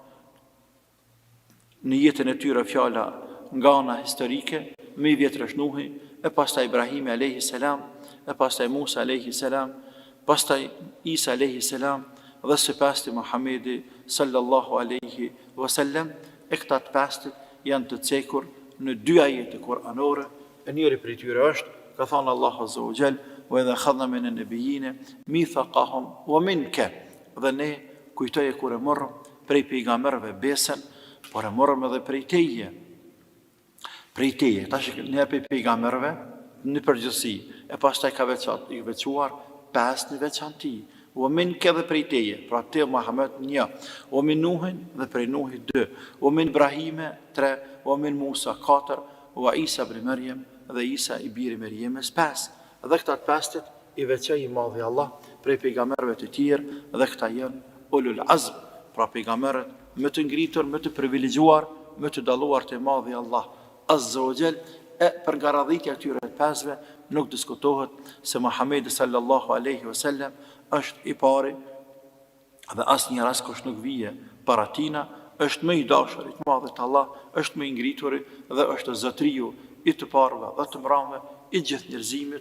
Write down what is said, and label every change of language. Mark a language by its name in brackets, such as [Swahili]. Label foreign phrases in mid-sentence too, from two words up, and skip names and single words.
[Albanian] në jetën e tyre fjala nga ana historike, më i vjetër është Nuhi, e pastaj Ibrahim [Arabic] عليه السلام, [Albanian] e pastaj Musa [Arabic] عليه السلام, [Albanian] pastaj Isa [Arabic] عليه السلام [Albanian] dhe së pasti Muhammedi [Arabic] صلى الله عليه وسلم. [Albanian] E këta të pastit janë të cekur në 2 ajete kuranore, e njëri prej tyre është, ka thënë Allahu [Arabic] عز وجل: "وإذ أخذنا من النبيين ميثاقهم ومنك." [Albanian] Dhe ne kujtoje kur e morëm prej pejgamberëve besën, por e morëm edhe prej teje. Prej teje, tash ne prej pejgamberëve në përgjithësi, e pastaj ka veçuar 5 në veçanti. [Arabic] ومنك [Albanian] dhe prej teje, pra te Muhammed 1, [Arabic] ومن نوح [Albanian] dhe prej Nuhit 2, [Arabic] ومن إبراهيم 3, ومن موسى 4, وعيسى ابن مريم [Albanian] dhe Isa i biri Maryamës [Arabic] 5. [Albanian] Dhe këta të 5 i veçoi i madhi Allah prej pejgamberëve të tjerë, dhe këta janë [Arabic] أولو العزم, [Albanian] pra pejgamberët më të ngritur, më të privilegjuar, më të dalluar te madhi Allah [Arabic] عز وجل. [Albanian] E për nga radhitja këtyre të 5-ve nuk diskutohet se Muhamedi [Arabic] صلى الله عليه وسلم [Albanian] është i pari dhe asnjë askush nuk vije para tina, është më i dashur i madhit Allah, është më i ngritur dhe është zotriu i të parëve dhe të mbrëmve i gjithë njerëzimit.